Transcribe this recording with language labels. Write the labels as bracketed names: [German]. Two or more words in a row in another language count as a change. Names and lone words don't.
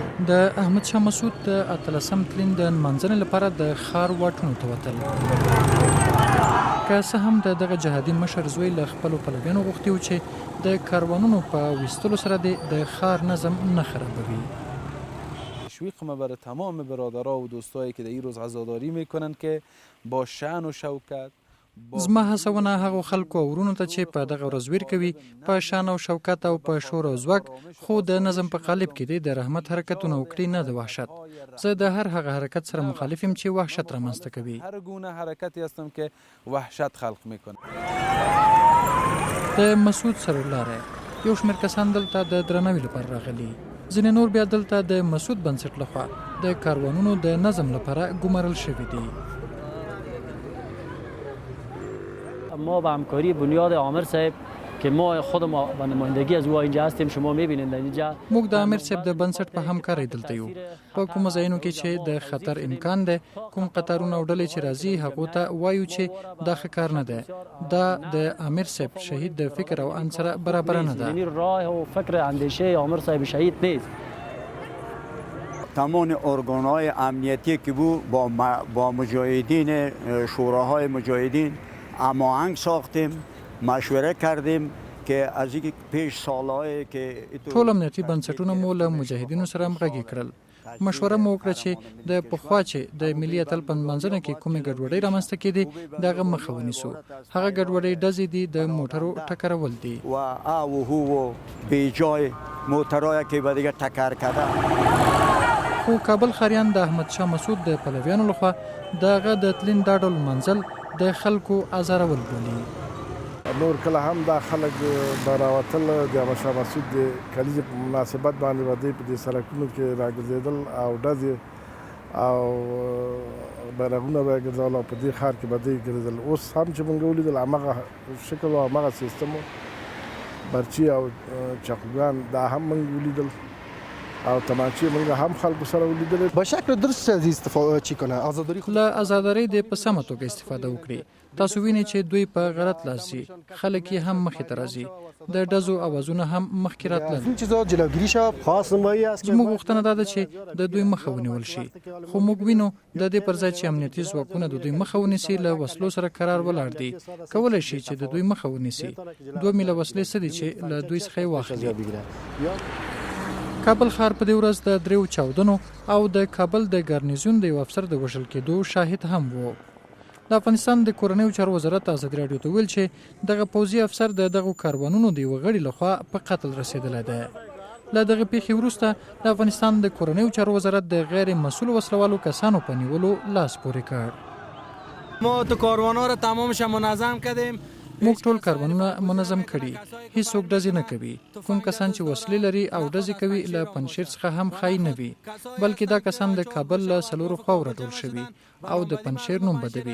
[Pashto] د احمد شاه مسعود د 18 تلین د نمانځنې لپاره د ښار واټونو ته وتل. که څه هم دغه جهادي مشر زوی له خپلو پلویانو غوښتي و چې د کاروانونو په ویستلو سره د ښار نظم نه خرابوي. [Persian] تشویق بر تمام برادرها و دوستایی که در این روز عزاداری میکنن که با شأن و شوکت [Pashto] زما هڅونه هغو خلکو او ورونو ته چې په دغه ورځ ویر کوي په شان او شوکت او په شور او ځواک خو د نظم په قالب کې دی د رحمت حرکتونه وکړي نه د وحشت. زه د هر هغه حرکت سره مخالف یم چې وحشت رامنځته کوي. [Persian] هر گونه حرکتی هستم که وحشت خلق میکنه. [Pashto] د مسعود سرلاره یو شمېر کسان دلته د درناوي لپاره راغلي. ځینې نور بیا دلته د مسعود بنسټ لخوا د کاروانونو د نظم لپاره ګمارل شوي دي. [Persian] ما به همکاری بنیاد عامر صاحب که ما خود ما به نمایندگی از او اینجا هستیم شما میبینید اینجا [Pashto] موږ د امیر صاحب د بنسټ په همکارۍ دلته یو. په کوم ځایونو کې چې د خطر امکان ده کوم قطارونه او ډلې چې راځي هغو ته وایو چې دا ښه کار نه ده. دا د امیر صاحب شهید د فکر او ان سره برابر نه ده. [Persian] یعنی راه و فکر اندیشه عامر صاحب شهید نیست. تمام ارگان‌های امنیتی که بود با مجاهدین شوراهای مجاهدین هماهنگ ساختیم، مشوره کردیم که از اینکه پیش سالهای که [Pashto] ټول امنیتي بنسټونه مو له مجاهدینو سره همغږي کړل. مشوره مو وکړه چې د پخوا چې د ملي اتل په نمانځنه کې کومې ګډوډۍ رامنځته کېدې دغه مخه ونیسو. هغه ګډوډۍ ډزې دي د موټرو ټکرول دي [Persian] و هو بی جای موټرای که به دیگه ټکر کرده. [Pashto] خو کابل ښاریان د احمد شاه مسعود د پلویانو لخوا دغه د تلین دا ډول منزل د خلکو ازارول بولي. نور کله هم دا خلک به راوتل د احمد شاه مسعود د کلیزې په مناسبت باندې به دوی په دې سړکونو کې راګرځېدل او ډزې او بیرغونه به یې ګرځول او په دې ښار کې به دوی ګرځېدل. اوس هم چې موږ ولیدل همغه شکل او همغه سیستم برچي او چاقوګان دا هم موږ ولیدل او تمانچې موږ هم خلکو سره ولیدل. [Persian] به شکل درست استفاده چی کنه آزاداری [Pashto] له آزاداری د په سمه توګه استفاده وکړي. تاسو وینئ چې دوی په غلط لاس ځي. خلک یې هم مخې ته راځي. د ډزو اوازونه هم مخکې راتلل. [Persian] این چیزا جلوگیری شود. خاص نمایی است که [Pashto] زموږ غوښتنه دا ده چې د دوی مخه ونیول شي. خو موږ وینو د دې پر ځای چې امنیتي ځواکونه د دوی مخه ونیسي له وسلو سره قرار ولاړ دي. کولی شي چې د دوی مخه ونیسي. 2 میله وسلې څه دي چې له دوی څخه یې واخلي. کابل ښار په دې ورځ د 3 چاودنو او د کابل د ګارنیزیون د یو افسر د وژل کېدو شاهد هم وو. د افغانستان د کورنیو چارو وزارت ازادي راډیو ته ویل چې دغه پوځي افسر د دغو کاروانونو د یوه غړي لخوا په قتل رسېدلی دی. له دغه پیښې وروسته د افغانستان د کورنیو چارو وزارت د غیر مسؤل وسلوالو کسانو په نیولو لاس پورې کړ. [Persian] ما تو کاروان‌ها را تمامش منظم کردیم. [Pashto] موږ ټول کاروانونه منظم کړي. هیڅوک ډزې نه کوي. کوم کسان چې وسلې لري او ډزې کوي له پنجشیر څخه هم خای نه وي، بلکې دا کسان د کابل له 4 خواو راټول شوي او د پنجشیر نوم بدوي.